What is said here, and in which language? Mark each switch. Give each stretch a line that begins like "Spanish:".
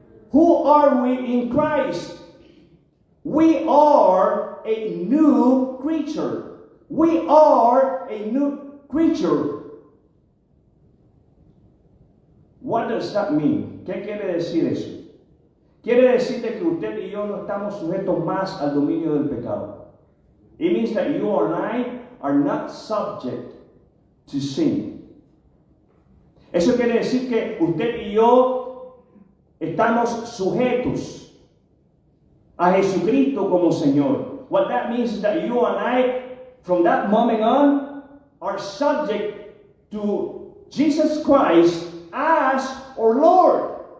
English: Who are we in Christ? We are a new creature. We are a new creature. What does that mean?
Spanish: ¿Qué quiere decir eso? Quiere decir que usted y yo no estamos sujetos más al dominio del pecado.
English: It means that you and I are not subject to sin.
Spanish: Eso quiere decir que usted y yo estamos sujetos a Jesucristo como Señor.
English: What that means is that you and I, from that moment on, are subject to Jesus Christ as our Lord.